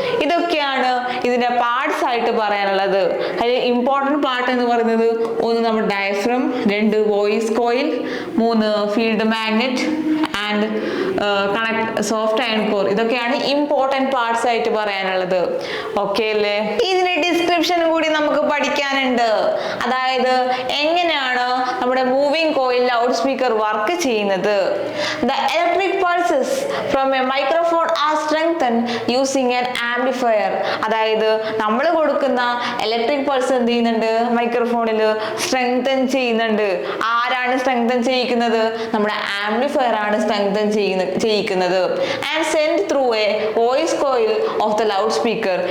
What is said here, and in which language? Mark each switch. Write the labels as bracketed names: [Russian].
[Malayalam] ഇതൊക്കെയാണ് ഇതിന്റെ പാർട്സ് ആയിട്ട് പറയാനുള്ളത്. അതിൽ ഇമ്പോർട്ടൻറ്റ് പാർട്ട് എന്ന് പറയുന്നത് ഒന്ന് നമ്മുടെ ഡയഫ്രം, രണ്ട് വോയിസ് കോയിൽ, മൂന്ന് field magnet and soft iron core. ഇതൊക്കെയാണ് ഇമ്പോർട്ടൻറ്റ് പാർട്സ് ആയിട്ട് പറയാനുള്ളത്. ഓക്കെ അല്ലേ? ഇതിന്റെ ഡിസ്ക്രിപ്ഷൻ കൂടി നമുക്ക് പഠിക്കാനുണ്ട്. അതായത് എങ്ങനെയാണ് നമ്മുടെ moving coil loud speaker work ചെയ്യുന്നത്. [English] The electric pulses from a microphone are strengthened using an amplifier. [Malayalam] അതായത് നമ്മൾ കൊടുക്കുന്ന ഇലക്ട്രിക് പൾസ് എന്ത് ചെയ്യുന്നുണ്ട്, മൈക്രോഫോണിൽ സ്ട്രെങ്തൻ ചെയ്യുന്നുണ്ട്. ആരാണ് സ്ട്രെങ്തൻ ചെയ്യിക്കുന്നത്, നമ്മുടെ ആംപ്ലിഫയർ ആണ് strengthen ചെയ്യിക്കുന്നത്. [English] And send through a voice coil of the loudspeaker.